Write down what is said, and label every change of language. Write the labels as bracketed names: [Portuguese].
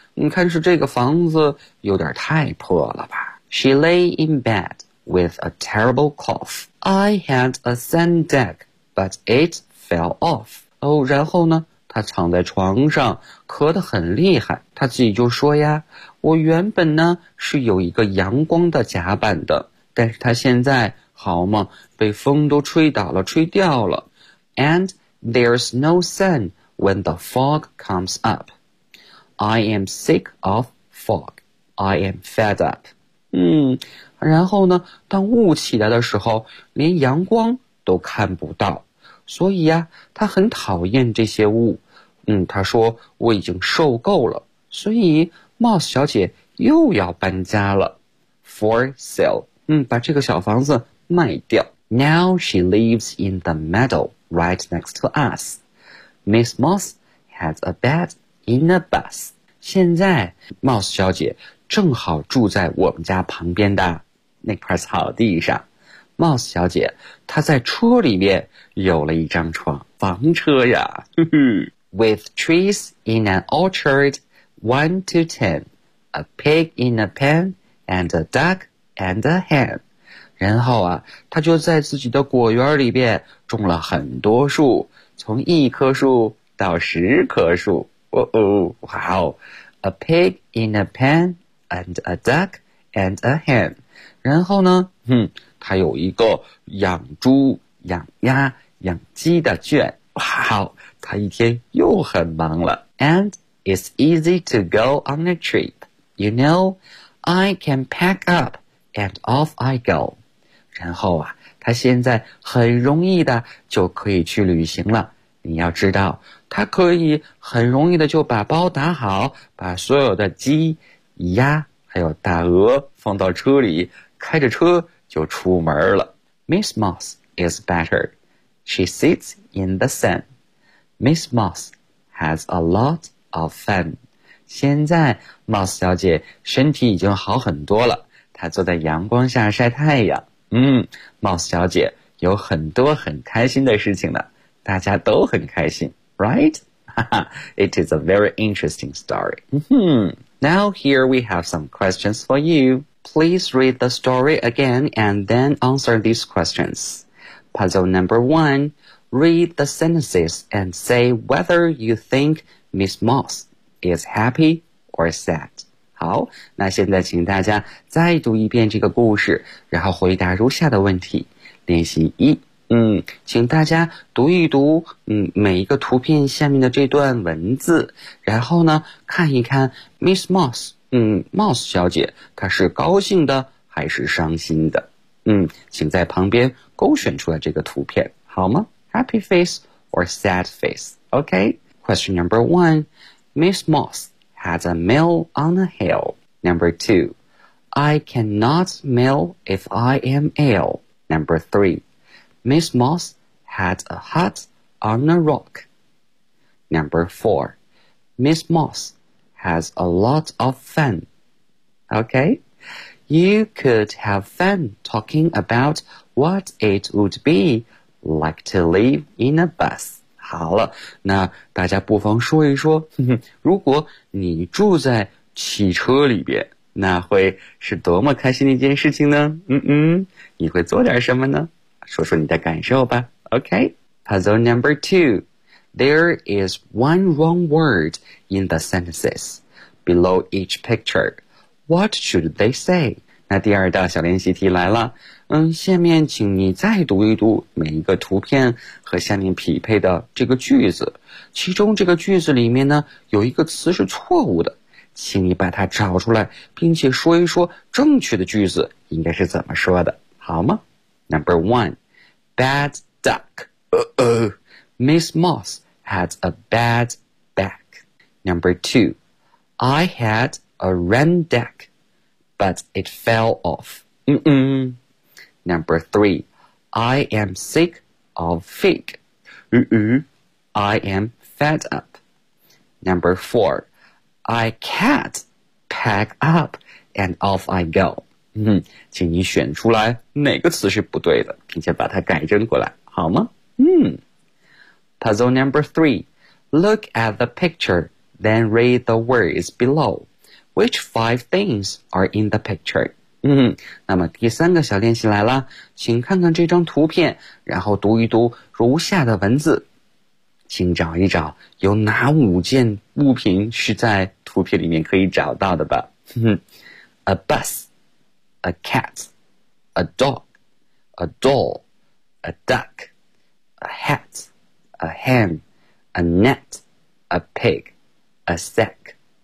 [Chinese] 你看是这个房子有点太破了吧。 [English] She lay in bed. With a terrible cough. I had a sand deck, but it fell off. [Chinese] 然后呢他躺在床上咳得很厉害。他自己就说呀我原本呢是有一个阳光的甲板的。但是他现在好吗被风都吹倒了吹掉了。 [English] And there's no sun when the fog comes up. I am sick of fog. I am fed up. [Chinese] 然后呢当雾起来的时候连阳光都看不到。所以啊他很讨厌这些雾。他说我已经受够了。所以 Moss 小姐又要搬家了。 [English] For sale, [Chinese] 把这个小房子卖掉。 [English] Now she lives in the meadow right next to us. Miss Moss has a bed in a bus. [Chinese] 现在 Moss 小姐正好住在我们家旁边的那块草地上。 Moss 小姐她在车里面有了一张床，房车呀。 [English] With trees in an orchard, 1 to 10, a pig in a pen, and a duck and a hen. [Chinese] 然后啊，他就在自己的果园里边种了很多树，从一棵树到十棵树。 [English] 哦哦，哇哦 ，a pig in a pen and a duck and a hen. [Chinese] 然后呢，他有一个养猪、养鸭、养鸡的圈。哇哦，他一天又很忙了。 [English] And it's easy to go on a trip. You know, I can pack up and off I go. [Chinese] 然后啊，他现在很容易的就可以去旅行了。你要知道，他可以很容易的就把包打好，把所有的鸡、鸭还有大鹅放到车里，开着车就出门了。 [English] Miss Moss is better. She sits in the sun. Miss Moss has a lot of fun. [Chinese] 现在 Moss 小姐身体已经好很多了，她坐在阳光下晒太阳。 Moss 小姐有很多很开心的事情了，大家都很开心， right? [English] It is a very interesting story. Now here we have some questions for you. Please read the story again and then answer these questions. Puzzle number one, read the sentences and say whether you think Miss Moss is happy or sad. [Chinese] 好，那现在请大家再读一遍这个故事，然后回答如下的问题。练习一，请大家读一读，每一个图片下面的这段文字，然后呢，看一看 Miss Moss, Moss 小姐，她是高兴的还是伤心的？请在旁边勾选出来这个图片，好吗 ？ [English] Happy face or sad face? [Chinese] Okay. [English] Question number one: Miss Moss has a mill on a hill. Number two: I cannot mill if I am ill. Number three: Miss Moss had a hut on a rock. Number four: Miss Moss has a lot of fun. Okay. You could have fun talking about what it would be like to live in a bus. [Chinese] 好了，那大家不妨说一说，如果你住在汽车里边，那会是多么开心的一件事情呢？你会做点什么呢？说说你的感受吧。Okay. [English] Puzzle number two. There is one wrong word in the sentences below each picture. What should they say? [Chinese] 那第二道小练习题来了。下面请你再读一读每一个图片和下面匹配的这个句子。其中这个句子里面呢，有一个词是错误的。请你把它找出来，并且说一说正确的句子应该是怎么说的，好吗？ [English] Number one, bad duck. Miss Moss had a bad back. Number two, I had... A rain deck, but it fell off. Number three, I am sick of fig. I am fed up. Number four, I can't pack up and off I go. [Chinese] 请你选出来哪个词是不对的，并且把它改正过来，好吗？ [English] Puzzle number three, look at the picture, then read the words below. Which five things are in the picture? [Chinese] 那么第三个小练习来了，请看看这张图片，然后读一读如下的文字，请找一找有哪五件物品是在图片里面可以找到的吧。 [English] A bus, a cat, a dog, a doll, a duck, a hat, a hen, a net, a pig, a sack.